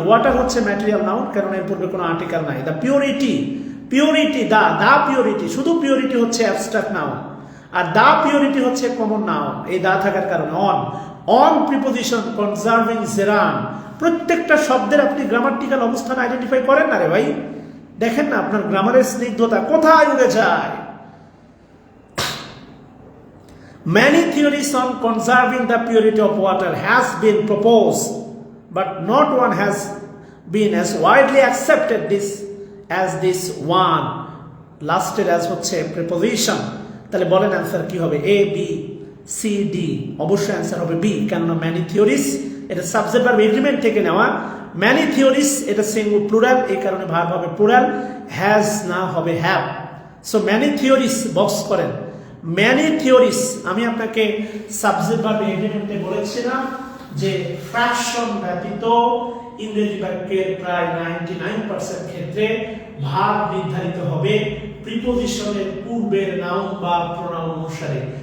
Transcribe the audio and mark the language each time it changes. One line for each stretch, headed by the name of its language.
Bangla: Water হচ্ছে material noun, কারণ এর পূর্বে কোনো আর্টিকেল নাই। The purity, purity, the purity, শুধু পিউরিটি হচ্ছে অ্যাবস্ট্রাক্ট নাউন, আর দা পিউরিটি হচ্ছে কমন নাউন। এই দা থাকার কারণে অন প্রিপোজিশন, কনজার্ভিং, জেরান। প্রত্যেকটা শব্দের আপনি গ্রামাটিক্যাল অবস্থান আইডেন্টিফাই করেন না রে ভাই। দেখেন না আপনার গ্রামারের স্নিগ্ধতা কোথায় উড়ে যায়।
English: Many theories on conserving the purity of water has been proposed, but not one has been as widely accepted as this one. Lasted as
Bangla: হচ্ছে
English: preposition.
Bangla: তাহলে বলেন অ্যান্সার কি হবে? A, B, C, D। অবশ্যই অ্যান্সার হবে B, কেননা
English: many theories
Bangla: এটা subject verb agreement থেকে নেওয়া।
English: many theories
Bangla: এটা সিঙ্গুলার প্লুরাল, এই কারণে ভার্ব হবে প্লুরাল। হ্যাজ না হবে have. So
English: many theories
Bangla: box করেন। ম্যানি থিওরিস, আমি আপনাকে সাবজেক্ট ভার্ব এগ্রিমেন্টে বলেছিলাম যে ফ্র্যাকশন ব্যতীত ইংরেজি বাক্যের প্রায় 99% ক্ষেত্রে ভার্ব নির্ধারিত হবে প্রিপোজিশনের পূর্বের নাউন বা প্রোনাউন অনুসারে।